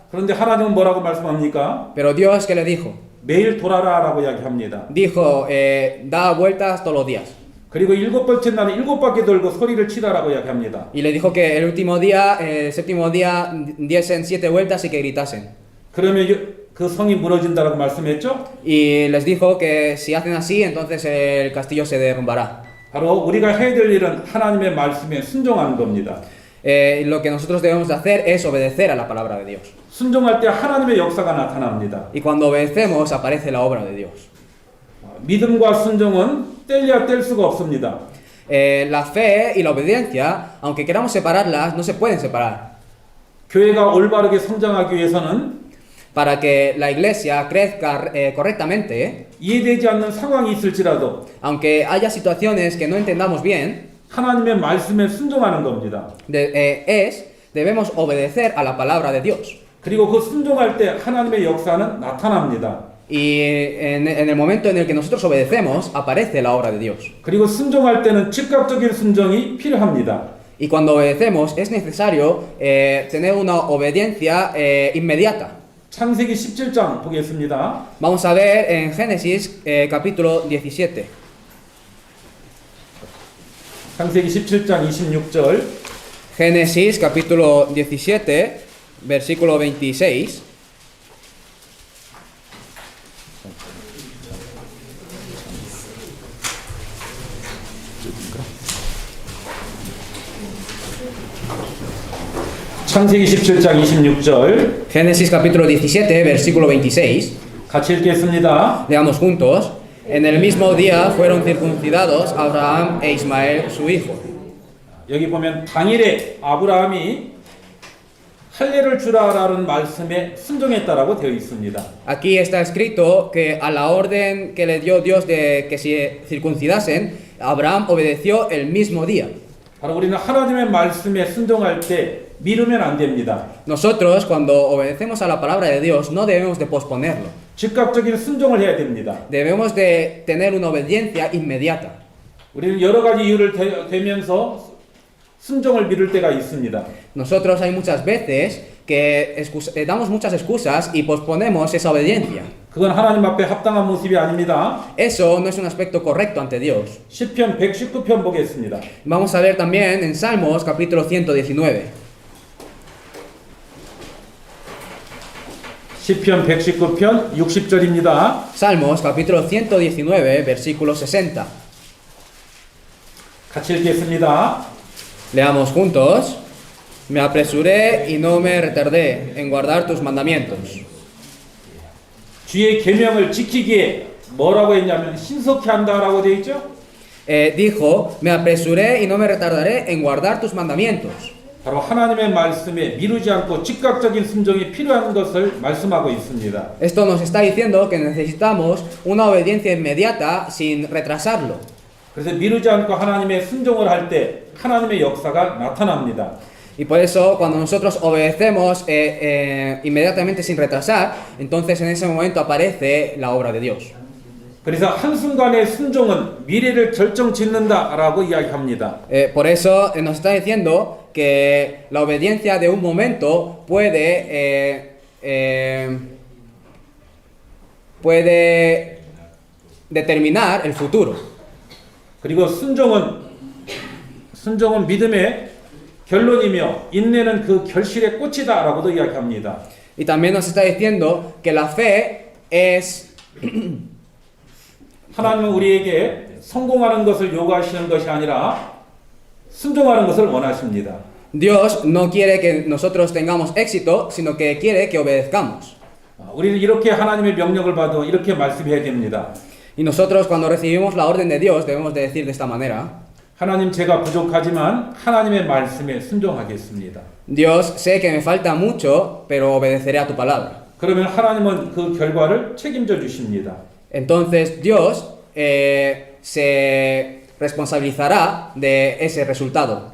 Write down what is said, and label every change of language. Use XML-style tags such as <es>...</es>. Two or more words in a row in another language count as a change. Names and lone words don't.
<ko>그런데 하나님은 뭐라고 말씀합니까?</ko> <es>Pero Dios, ¿qué le dijo?</es> <ko>매일 돌아라라고 이야기합니다.</ko> <es>Dijo, da vueltas todos los días.</es> <ko>그리고 7번째 날은 7바퀴 돌고 소리를 치라라고 이야기합니다.</ko> <es>Y le dijo que el último día, el séptimo día, diesen 7 vueltas y que gritasen.</es> <ko>그러면 그 성이 무너진다라고 말씀했죠?</ko> <es>Y les dijo que si hacen así, entonces el castillo se derrumbará.</es> <ko>바로 우리가 해야 될 일은 하나님의 말씀에 순종하는 겁니다.</ko> <es>Lo que nosotros debemos de hacer es obedecer a la palabra de Dios.</es> <ko>순종할 때 하나님의 역사가 나타납니다.</ko> <es>Y cuando obedecemos, aparece la obra de Dios.</es> <ko>믿음과 순종은 뗄래야 뗄 수가 없습니다.</ko> <es>La fe y la obediencia, aunque queramos separarlas, no se pueden separar.</es> <ko>교회가 올바르게 성장하기 위해서는</ko> <es>Para que la iglesia crezca correctamente,</es> <ko>이해되지 않는 상황이 있을지라도</ko> <es>aunque haya situaciones que no entendamos bien,</es> <ko>하나님의 말씀에 순종하는 겁니다.</ko> <es>debemos obedecer a la palabra de Dios.</es> <ko>그리고 그 순종할 때 하나님의 역사는 나타납니다.</ko> <es>Y en el momento en el que nosotros obedecemos, aparece la obra de Dios.</es> <ko>그리고 순종할 때는 즉각적인 순종이 필요합니다.</ko> <es>Y cuando obedecemos, es necesario tener una obediencia inmediata.</es> <ko>창세기 17장 보겠습니다.</ko> <es>Vamos a ver en Génesis capítulo 17.</es> <ko>창세기 17장 26절.</ko> <es>Génesis capítulo 17, versículo 26.</es> <ko>창세기 17장 26절.</ko> <es>Génesis capítulo 17, versículo 26.</es> <ko>같이 읽겠습니다.</ko> <es>Leamos juntos. En el mismo día fueron circuncidados Abraham e Ismael su hijo.</es> <ko>여기 보면 당일에 아브라함이 할례를 주라라는 말씀에 순종했다라고 되어 있습니다.</ko> <es>Aquí está escrito que a la orden que le dio Dios de que se circuncidasen, Abraham obedeció el mismo día.</es> <ko>바로 우리는 하나님의 말씀에 순종할 때 미루면 안 됩니다.</ko> <es>Nosotros cuando obedecemos a la palabra de Dios no debemos de posponerlo.</es> <ko>즉각적인 순종을 해야 됩니다.</ko> <es>Debemos de tener una obediencia inmediata.</es> <ko>우리는 여러 가지 이유를 대면서 순종을 미룰 때가 있습니다.</ko> <es>Nosotros hay muchas veces que damos muchas excusas y posponemos esa obediencia.</es> <ko>그건 하나님 앞에 합당한 모습이 아닙니다.</ko> <es>Eso no es un aspecto correcto ante Dios.</es> <ko>시편 119편 보겠습니다.</ko> <es>Vamos a ver también en Salmos capítulo 119.</es> <ko>시편 119편 60절입니다.</ko> <es>Salmos capítulo 119 versículo 60.</es> <ko>같이 읽겠습니다.</ko> <es>Leamos juntos. Me apresuré y no me retardé en guardar tus mandamientos.</es> <ko>주의 계명을 지키기에 뭐라고 했냐면 신속히 한다라고 되어 있죠.</ko> <es>Dijo, me apresuré y no me retardaré en guardar tus mandamientos.</es> <ko>바로 하나님의 말씀에 미루지 않고 즉각적인 순종이 필요한 것을 말씀하고 있습니다.</ko> <es>Esto nos está diciendo que necesitamos una obediencia inmediata sin retrasarlo.</es> <ko>그래서 미루지 않고 하나님의 순종을 할 때 하나님의 역사가 나타납니다.</ko> <es>Y por eso, cuando nosotros obedecemos inmediatamente sin retrasar, entonces en ese momento aparece la obra de Dios.</es> <ko>그래서 한순간의 순종은 미래를 결정짓는다라고 이야기합니다.</ko> <es>Por eso nos está diciendo que la obediencia de un momento puede determinar el futuro.</es> <ko>그리고 순종은 믿음의 결론이며 인내는 그 결실의 꽃이다라고도 이야기합니다.</ko> <es>Y también nos está diciendo que la fe es</es> <ko>하나님은 우리에게 성공하는 것을 요구하시는 것이 아니라 순종하는 것을 원하십니다.</ko> <es>Dios no quiere que nosotros tengamos éxito, sino que quiere que obedezcamos.</es> <ko>우리는 이렇게 하나님의 명령을 받아 이렇게 말씀해야 됩니다.</ko> <es>Y nosotros cuando recibimos la orden de Dios debemos de decir de esta manera:</es> <ko>하나님 제가 부족하지만 하나님의 말씀에 순종하겠습니다.</ko> <es>Dios, sé que me falta mucho, pero obedeceré a tu palabra.</es> <ko>그러면 하나님은 그 결과를 책임져 주십니다.</ko> <es>Entonces Dios se responsabilizará de ese resultado.</es>